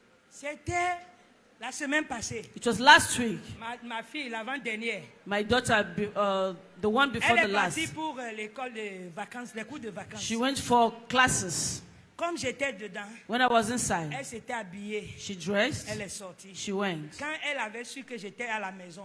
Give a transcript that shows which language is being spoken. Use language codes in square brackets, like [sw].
[fr] C'était la semaine passée. [en] It was last week. [fr] Ma fille, l'avant-dernière, [en] My daughter, the one before [fr] elle [en] the [fr] est [en] last, [fr] partie pour l'école de vacances, les cours de vacances. [en] she went for classes. [fr] Comme j'étais dedans, [en] When I was inside, [fr] elle s'était habillée. [en] she dressed, [fr] Elle est sortie. [en] she went. [fr] Quand elle avait su que j'étais à la maison,